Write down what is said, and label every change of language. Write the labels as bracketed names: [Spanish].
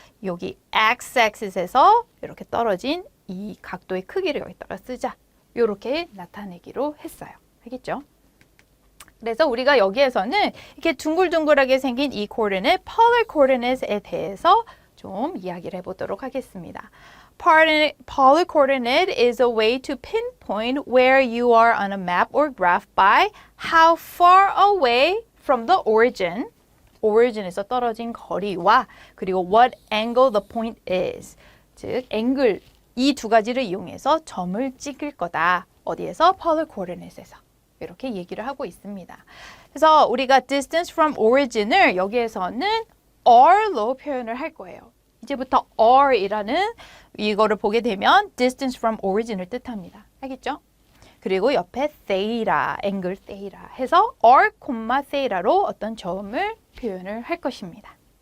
[Korean] 여기 x-axis에서 이렇게 떨어진 이 각도의 크기를 여기다가 쓰자. 이렇게 나타내기로 했어요. 알겠죠? 그래서 우리가 여기에서는 이렇게 둥글둥글하게 생긴 이 coordinate, polar coordinate에 대해서 좀 이야기를 해보도록 하겠습니다. [English] Polar coordinate is a way to pinpoint where you are on a map or graph by how far away from the origin, [Korean] origin에서 떨어진 거리와 그리고 [English] what angle the point is, [Korean] 즉 angle 이 두 가지를 이용해서 점을 찍을 거다. 어디에서? Polar coordinate에서. 이렇게 얘기를 하고 있습니다. 그래서 우리가 distance from origin을 여기에서는 r로 표현을 할 거예요. 이제부터 r이라는 이거를 보게 되면 distance from origin을 뜻합니다. 알겠죠? 그리고 옆에 theta, angle theta 해서 r, theta로 어떤 점을 표현을 할 것입니다.